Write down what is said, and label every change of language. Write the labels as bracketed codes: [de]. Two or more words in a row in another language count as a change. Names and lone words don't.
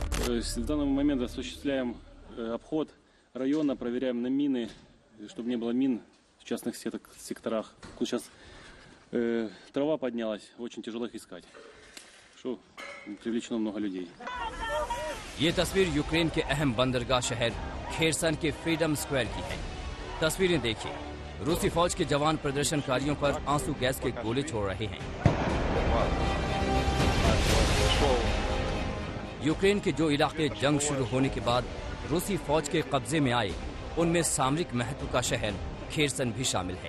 [ru] То есть в данный момент осуществляем обход района, проверяем на мины, чтобы не было мин в частных секторах. Тут сейчас трава поднялась, очень тяжело их искать. Что привлечено много людей. [hi] ये तस्वीर यूक्रेन के अहम बंदरगाह शहर खेरसन के फ्रीडम स्क्वायर की है। तस्वीरें देखिए, रूसी फौज के जवान प्रदर्शनकारियों पर आंसू गैस के गोले छोड़ रहे हैं। यूक्रेन के जो इलाके जंग शुरू होने के बाद रूसी फौज के कब्जे में आए, उनमें सामरिक महत्व का शहर खेरसन भी शामिल है।